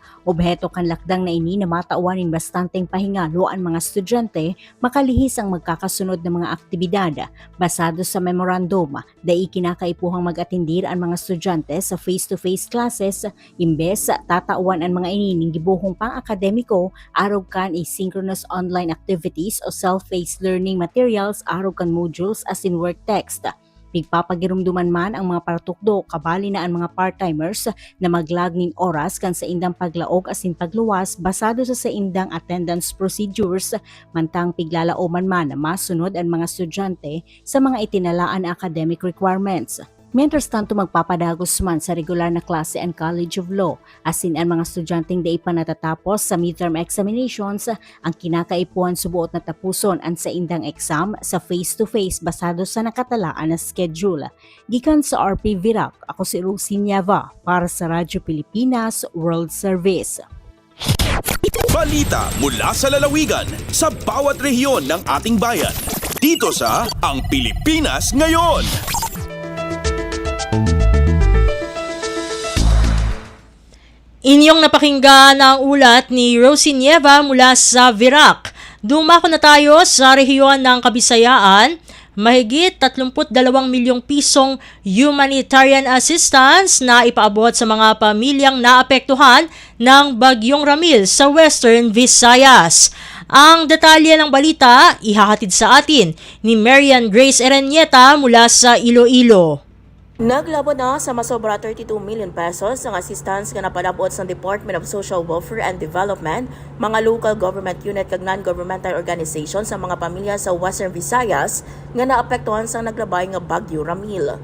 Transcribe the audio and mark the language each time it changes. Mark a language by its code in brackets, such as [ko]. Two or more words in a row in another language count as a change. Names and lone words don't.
[bik] Obheto kan lakdang na ini na matauanin bastanteng pahingalo ang mga estudyante makalihis ang magkakasunod na mga aktibidad basado sa memorandum dai kinakaipuhang mag-atindir ang mga estudyante sa [en] face-to-face classes [bik] imbes tatauan ang mga inining gibuhong pang-akademiko arog kan [en] asynchronous online activities [bik] o [en] self-paced learning materials [bik] arog kan modules as in [en] work text. [bik] Pigpapagirumduman man ang mga paratukdo kabali na ang mga part-timers na maglagning oras kan sa indang paglaog asin pagluwas basado sa indang [en] attendance procedures [bik] mantang piglalaoman man na masunod ang mga estudyante sa mga itinalaan na [en] academic requirements. [bik] Mientras tanto magpapadagos man sa regular na klase ang College of Law asin ang mga estudyanteng dai pa natatapos sa [en] midterm examinations [bik] ang kinakaipuhan subuot na tapuson ang sa indang exam sa face-to-face basado sa nakatalaan na schedule. Gikan sa RP Virac, ako si Rosie Nieva para sa Radyo Pilipinas World Service. [tl] Balita mula sa lalawigan sa bawat rehiyon ng ating bayan. Dito sa Ang Pilipinas Ngayon. Inyong napakinggan ang ulat ni Rosie Nieva mula sa Virac. Dumako na tayo sa rehiyon ng Kabisayaan. Mahigit 32 milyong pisong [en] humanitarian assistance [tl] na ipaabot sa mga pamilyang naapektuhan ng Bagyong Ramil sa Western Visayas. Ang detalye ng balita ihahatid sa atin ni Marian Grace Erenieta mula sa Iloilo. [hil] Naglabot na sa masobra 32 [en] million pesos [hil] ang assistance nga napalabot sa Department of Social Welfare and Development, mga [en] local government unit [hil] kag [en] non-governmental organization [hil] sa mga pamilya sa Western Visayas nga naapektuhan sa naglabay nga Bagyo Ramil.